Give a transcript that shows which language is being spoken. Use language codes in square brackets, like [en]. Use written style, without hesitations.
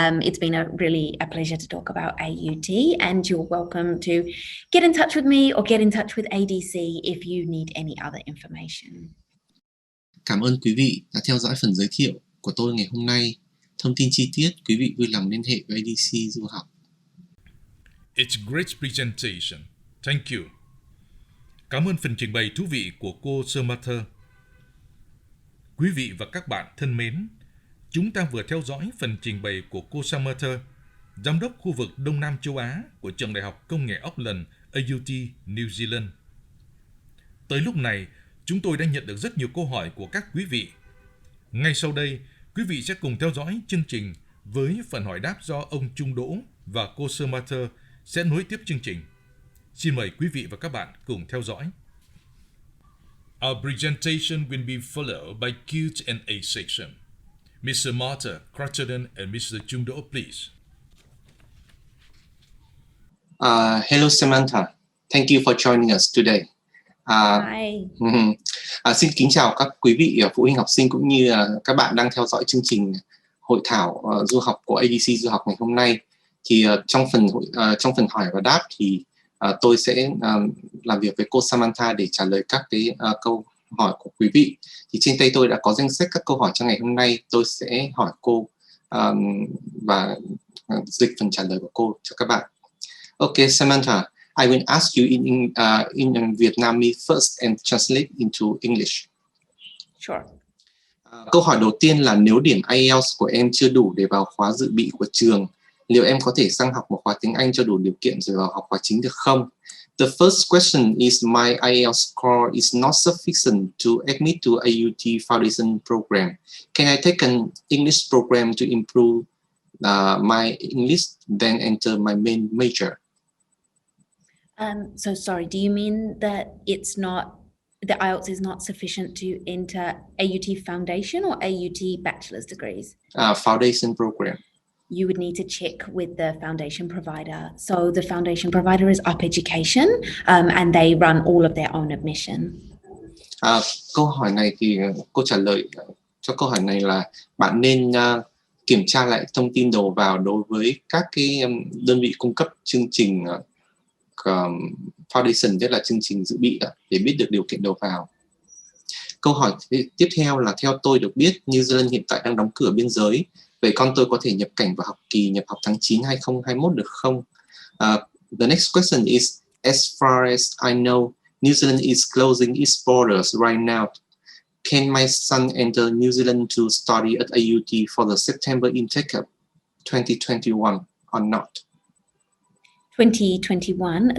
[en] It's been really a pleasure to talk about AUT, and you're welcome to get in touch with me or get in touch with ADC if you need any other information. [vi] Cảm ơn quý vị đã theo dõi phần giới thiệu của tôi ngày hôm nay. Thông tin chi tiết, quý vị vui lòng liên hệ với ADC du học. [en] It's a great presentation. Thank you. [vi] Cảm ơn phần trình bày thú vị của cô Samantha. Quý vị và các bạn thân mến, chúng ta vừa theo dõi phần trình bày của cô Samantha, Giám đốc khu vực Đông Nam châu Á của Trường Đại học Công nghệ Auckland, AUT, New Zealand. Tới lúc này, chúng tôi đã nhận được rất nhiều câu hỏi của các quý vị. Ngay sau đây, quý vị sẽ cùng theo dõi chương trình với phần hỏi đáp do ông Trung Đỗ và cô Samantha sẽ nối tiếp chương trình. Xin mời quý vị và các bạn cùng theo dõi. [en] Our presentation will be followed by Q and A section. Ms. Samantha Cruttenden and Mr. Trung Đỗ, please. Hello Samantha, thank you for joining us today. Hi. [vi] Xin kính chào các quý vị phụ huynh học sinh cũng như các bạn đang theo dõi chương trình hội thảo du học của ADC du học ngày hôm nay. Thì trong phần hỏi và đáp thì tôi sẽ làm việc với cô Samantha để trả lời các cái câu hỏi của quý vị. Thì trên tay tôi đã có danh sách các câu hỏi cho ngày hôm nay. Tôi sẽ hỏi cô và dịch phần trả lời của cô cho các bạn. [en] Okay, Samantha, I will ask you in Vietnamese first and translate into English. Sure. [vi] Câu hỏi đầu tiên là nếu điểm IELTS của em chưa đủ để vào khóa dự bị của trường, liệu em có thể sang học một khóa tiếng Anh cho đủ điều kiện rồi vào học khóa chính được không? [en] The first question is my IELTS score is not sufficient to admit to AUT Foundation program. Can I take an English program to improve my English, then enter my main major? So sorry, do you mean that the IELTS is not sufficient to enter AUT Foundation or AUT Bachelor's degrees? Foundation program. You would need to check with the foundation provider. So the foundation provider is Up Education, and they run all of their own admission. [vi] Câu hỏi này thì cô trả lời cho câu hỏi này là bạn nên kiểm tra lại thông tin đầu vào đối với các cái đơn vị cung cấp chương trình Foundation, tức là chương trình dự bị để biết được điều kiện đầu vào. Câu hỏi tiếp theo là theo tôi được biết New Zealand hiện tại đang đóng cửa biên giới. Vậy con tôi có thể nhập cảnh vào nhập học tháng 9 2021 được không? [en] The next question is, as far as I know, New Zealand is closing its borders right now. Can my son enter New Zealand to study at AUT for the September intake of 2021 or not? 2021.